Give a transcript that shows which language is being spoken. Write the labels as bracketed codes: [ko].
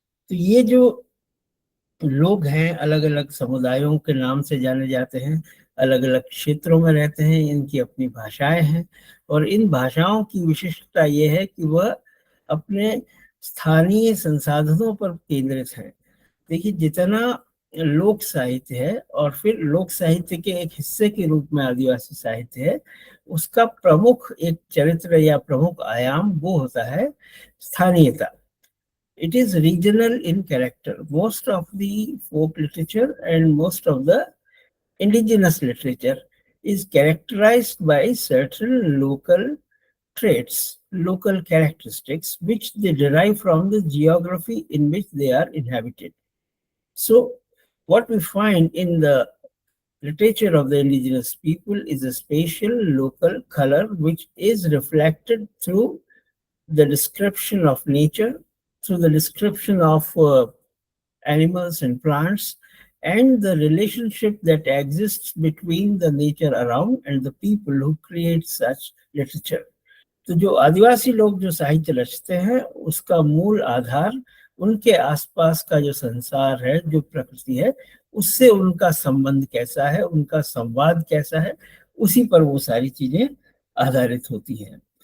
[hi] तो ये जो लोग हैं अलग अलग समुदायों के नाम से जाने जाते हैं, अलग अलग क्षेत्रों में रहते हैं, इनकी अपनी भाषाएं हैं और इन भाषाओं की विशिष्टता ये है कि वह अपने स्थानीय संसाधनों पर केंद्रित हैं। देखिए, जितना लोक साहित्य है और फिर लोक साहित्य के एक हिस्से के रूप में आदिवासी साहित्य है, उसका प्रमुख एक चरित्र या प्रमुख आयाम वो होता है स्थानीयता। [en] It is regional in character. Most of the folk literature and most of the indigenous literature is characterized by certain local traits, local characteristics, which they derive from the geography in which they are inhabited. So, what we find in the literature of the indigenous people is a spatial local color which is reflected through the description of nature, through the description of animals and plants, and the relationship that exists between the nature around and the people who create such literature. [hi] तो जो आदिवासी लोग जो साहित्य रचते हैं उसका मूल आधार उनके आसपास का जो संसार है, जो प्रकृति है, उससे उनका संबंध कैसा है, उनका संवाद कैसा है, उसी पर वो सारी चीजें आधारित होती हैं।